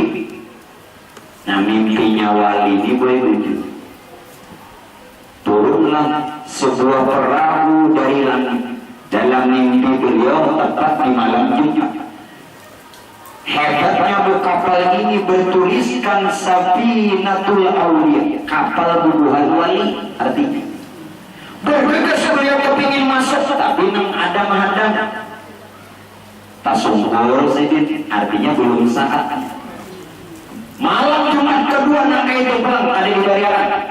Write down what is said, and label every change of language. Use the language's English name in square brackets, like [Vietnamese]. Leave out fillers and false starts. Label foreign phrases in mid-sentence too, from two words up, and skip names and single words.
[Indonesian] Nah mimpinya wali ini boleh lucu. Turunlah sebuah perahu dari langit. Dalam mimpi beliau tepat di malam Jumat. Hebatnya kapal ini bertuliskan Safinatul Aulia, kapal bubuhan wali artinya. Bergegas beliau kepingin masuk, tapi nang ada menghadang. Tak sungkur sedikit, artinya belum saat. Malam Jumat kedua nang itu pulang ada di bayaran.